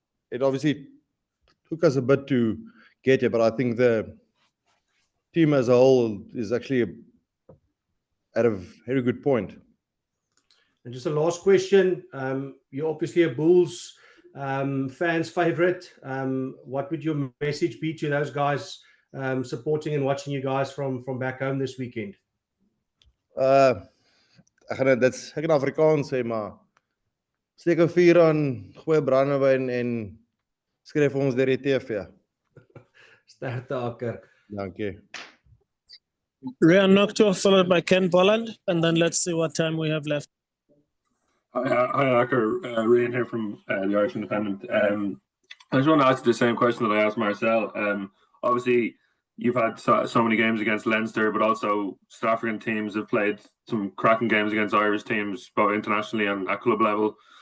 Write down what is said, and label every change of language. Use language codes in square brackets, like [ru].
[en] It obviously took us a bit to get here, but I think the team as a whole is actually at a very good point. And just a last question. You're obviously a Bulls fans' favorite. What would your message be to those guys supporting and watching you guys from back home this weekend? [af] Ek gaan dit ek in Afrikaans sê, maar steek 'n vuur aan, gooi brandewyn en skryf ons deur die TV. Sterkte, Akker. Dankie. [en] Rian Noctua, followed by Ken Bolland, and then let's see what time we have left. Hi, Akker. Rian here from the Irish Independent. I just want to ask you the same question that I asked Marcel. Obviously, you've had so many games against Leinster, but also South African teams have played some cracking games against Irish teams, both internationally and at club level.